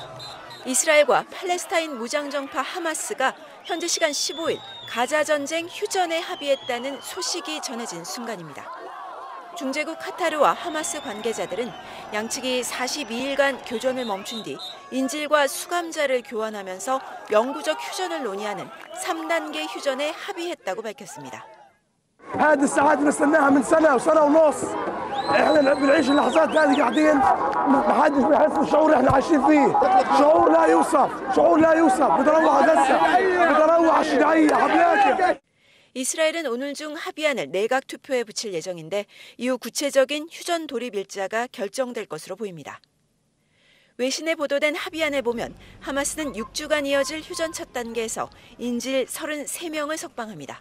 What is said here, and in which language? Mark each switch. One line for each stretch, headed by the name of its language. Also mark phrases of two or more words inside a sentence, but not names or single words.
Korean: 이스라엘과 팔레스타인 무장정파 하마스가 현재 시간 15일 가자 전쟁 휴전에 합의했다는 소식이 전해진 순간입니다. 중재국 카타르와 하마스 관계자들은 양측이 42일간 교전을 멈춘 뒤 인질과 수감자를 교환하면서 영구적 휴전을 논의하는 3단계 휴전에 합의했다고 밝혔습니다.
Arabic: هذه الساعات بنستناها من سنة وسنة ونص. احنا بنعيش اللحظات هذه قاعدين ما حدش بيحس بالشعور اللي احنا عايشين فيه. شعور لا يوصف، شعور لا يوصف. بدنا نروح هسه. بدنا نروح على الشجاعية حبياتي.
Korean: 이스라엘은 오늘 중 합의안을 내각 투표에 붙일 예정인데 이후 구체적인 휴전 돌입 일자가 결정될 것으로 보입니다. 외신에 보도된 합의안을 보면 하마스는 6주간 이어질 휴전 첫 단계에서 인질 33명을 석방합니다.